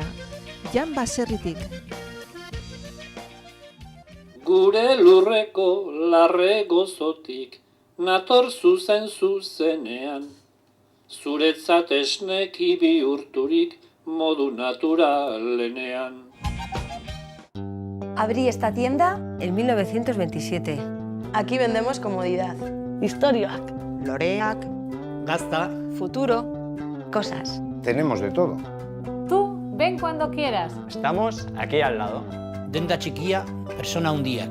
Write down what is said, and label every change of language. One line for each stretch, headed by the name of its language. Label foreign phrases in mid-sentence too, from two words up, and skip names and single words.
Basque: Jan Baserritik. Gure lurreko larre gozotik, nator zuzenean. Zuretzat esneki bihurturik modu naturalenean.
Spanish: Abrí esta tienda en 1927. Aquí vendemos comodidad,
Basque: historiak, loreak, gazta,
Spanish: futuro, cosas. Tenemos de todo. Tú, ven cuando quieras. Estamos aquí al lado.
Basque: Denda txikia, persona hundiak.